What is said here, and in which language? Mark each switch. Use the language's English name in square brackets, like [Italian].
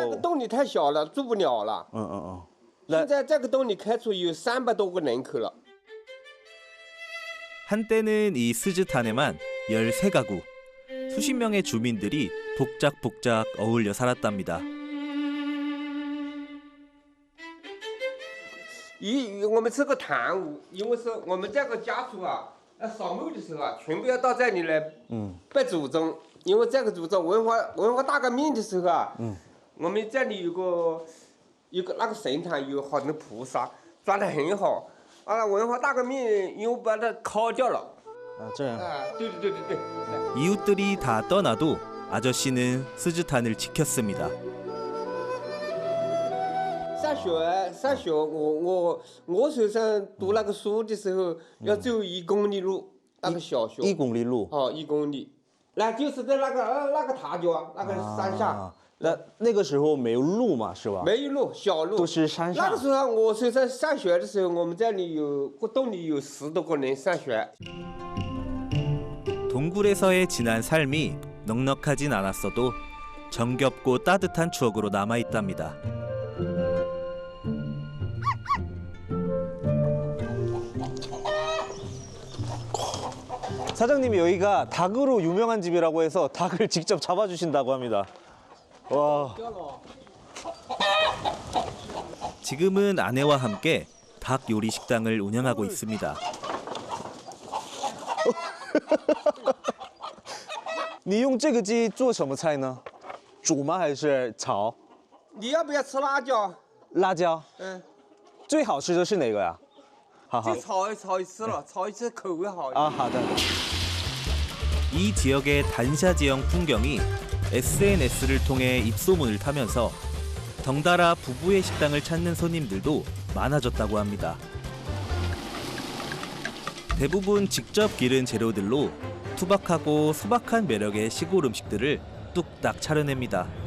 [Chinese] 这个洞里太小了，住不了了。现在这个洞里开出有300多个人口了。 [Korean] 한때는 이 스즈탄에만 13가구, 수십 명의 주민들이 복작복작 어울려 살았답니다. [Chinese] 我们是个堂屋，因为是我们这个家族啊，扫墓的时候啊，全部要到这里来拜祖宗。因为这个祖宗文化大革命的时候啊，我们这里有个那个神坛，有好多菩萨，装得很好。文化大革命因为把它烤掉了。这样。对。 [Korean] 이웃들이 다 떠나도 아저씨는 스즈탄을 지켰습니다. [Chinese] 上学，我手上读那个书的时候，要走1公里路，那个小学。 1公里路。 1公里。那就是在那个塔角，那个山下。那个时候没有路嘛，是吧？没有路，小路。都是山上。那个时候我是在上学的时候，我们这里洞里有10多个人上学。 [Korean] 동굴에서의 지난 삶이 넉넉하진 않았어도 정겹고 따뜻한 추억으로 남아 있답니다. 사장님이 여기가 닭으로 유명한 집이라고 해서 닭을 직접 잡아주신다고 합니다. 와. 지금은 아내와 함께 닭 요리 식당을 운영하고 있습니다. [Chinese] 你用这个鸡做什么菜呢？煮吗还是炒？你要不要吃辣椒？辣椒。最好吃的是哪个呀？就炒一次了，炒一次口味好。好的。 [Korean] 이 지역의 단샤 지형 풍경이 SNS를 통해 입소문을 타면서 덩달아 부부의 식당을 찾는 손님들도 많아졌다고 합니다. 대부분 직접 기른 재료들로 투박하고 소박한 매력의 시골 음식들을 뚝딱 차려냅니다.